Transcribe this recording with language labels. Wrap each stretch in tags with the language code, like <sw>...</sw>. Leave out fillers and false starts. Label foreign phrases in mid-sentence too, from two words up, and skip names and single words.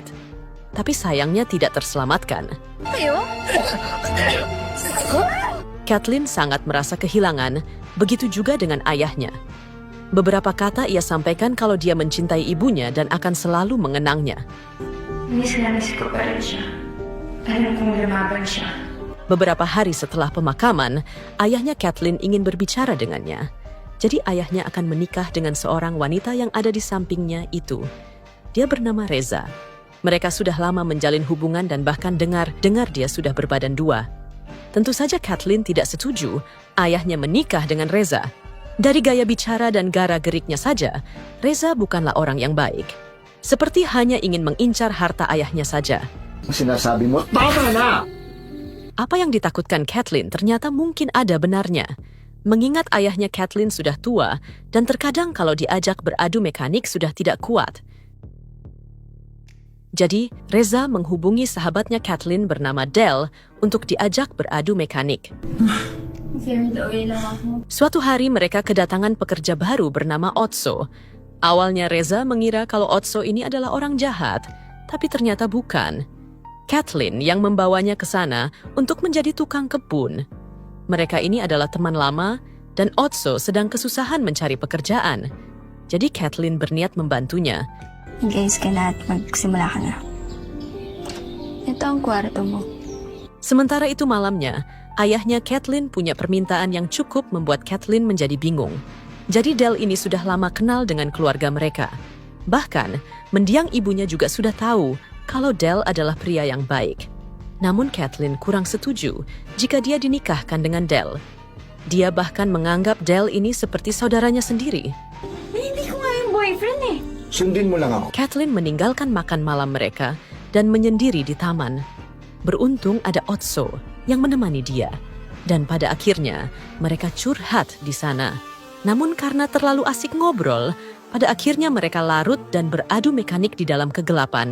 <id>Tapi sayangnya tidak terselamatkan. Kathleen sangat merasa kehilangan, begitu juga dengan ayahnya. Beberapa kata ia sampaikan kalau dia mencintai ibunya dan akan selalu mengenangnya.</id> <tl>Miss ko pa rin siya. Alam kong lumaban siya.</tl> <id>Beberapa hari setelah pemakaman, ayahnya Kathleen ingin berbicara dengannya. Jadi ayahnya akan menikah dengan seorang wanita yang ada di sampingnya itu. Dia bernama Reza. Mereka sudah lama menjalin hubungan dan bahkan dengar dia sudah berbadan dua. Tentu saja Kathleen tidak setuju ayahnya menikah dengan Reza. Dari gaya bicara dan gara-geriknya saja, Reza bukanlah orang yang baik. Seperti hanya ingin mengincar harta ayahnya saja.</id> <tl>Sinasabi mo, tama na!</tl> <id>Apa yang ditakutkan Kathleen ternyata mungkin ada benarnya. Mengingat ayahnya Kathleen sudah tua dan terkadang kalau diajak beradu mekanik sudah tidak kuat. Jadi, Reza menghubungi sahabatnya Kathleen bernama Del untuk diajak beradu mekanik. Suatu hari mereka kedatangan pekerja baru bernama Otso. Awalnya Reza mengira kalau Otso ini adalah orang jahat, tapi ternyata bukan. Kathleen yang membawanya ke sana untuk menjadi tukang kebun. Mereka ini adalah teman lama dan Otso sedang kesusahan mencari pekerjaan. Jadi Kathleen berniat membantunya.</id> <tl>Guys, ka na at magsimula ka na. Ito ang kwarto mo.</tl> <id>Sementara itu malamnya, ayahnya Kathleen punya permintaan yang cukup membuat Kathleen menjadi bingung. Jadi Del ini sudah lama kenal dengan keluarga mereka. Bahkan, mendiang ibunya juga sudah tahu kalau Del adalah pria yang baik. Namun Kathleen kurang setuju jika dia dinikahkan dengan Del. Dia bahkan menganggap Del ini seperti saudaranya sendiri.</id> <tl>Hindi ko nga yung boyfriend eh. Sundin mo lang ako.</tl> <id>Kathleen meninggalkan makan malam mereka dan menyendiri di taman. Beruntung ada Otso yang menemani dia. Dan pada akhirnya mereka curhat di sana. Namun karena terlalu asik ngobrol, pada akhirnya mereka larut dan beradu mekanik di dalam kegelapan.</id>